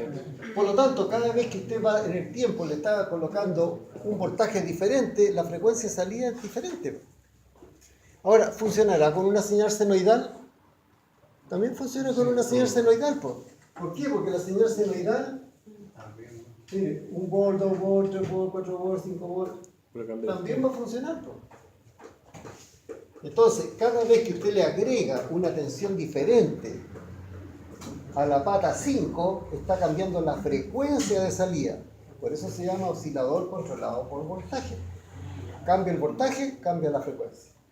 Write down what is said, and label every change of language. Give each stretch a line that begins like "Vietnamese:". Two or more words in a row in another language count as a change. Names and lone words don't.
Spanish: Por lo tanto, cada vez que usted va en el tiempo le está colocando un voltaje diferente, la frecuencia de salida es diferente. Ahora, ¿funcionará con una señal senoidal? También funciona con una señal senoidal. ¿Por qué? Porque la señal senoidal, mire, 1 volt, 2 volt, 3 volt, 4 volt, 5 volt, también va a funcionar. Entonces, cada vez que usted le agrega una tensión diferente a la pata 5, está cambiando la frecuencia de salida. Por eso se llama oscilador controlado por voltaje. Cambia el voltaje, cambia la frecuencia.